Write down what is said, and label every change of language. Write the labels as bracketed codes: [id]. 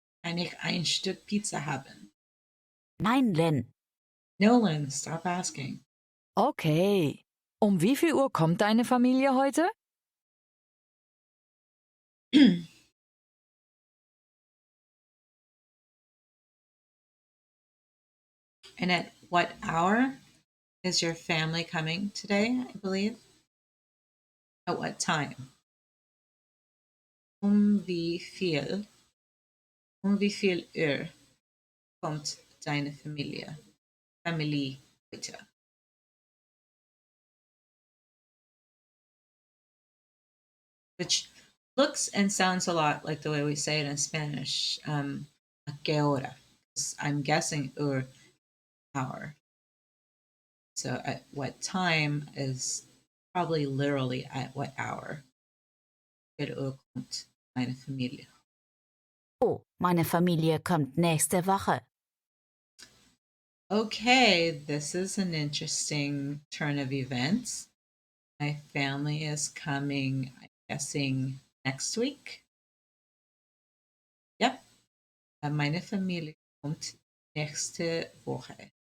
[de] Kann ich ein Stück Pizza haben? Nein, Len. [en] Nolan, stop asking. Okay. [de] Um wie viel Uhr kommt deine Familie heute? [en] And at what hour is your family coming today, I believe? At what time? [de] Wie viel? Wie viel Uhr kommt deine Familie? Familie heute. [en] Which looks and sounds a lot like the way we say it in Spanish. [es] A qué hora? [en] I'm guessing hour. So at what time is probably literally at what hour. [de] Welche Uhr kommt meine Familie? Oh, meine Familie kommt nächste Woche. [en] Okay, this is an interesting turn of events. My family is coming, I'm guessing, next week. Yep. [de] Meine Familie kommt nächste Woche.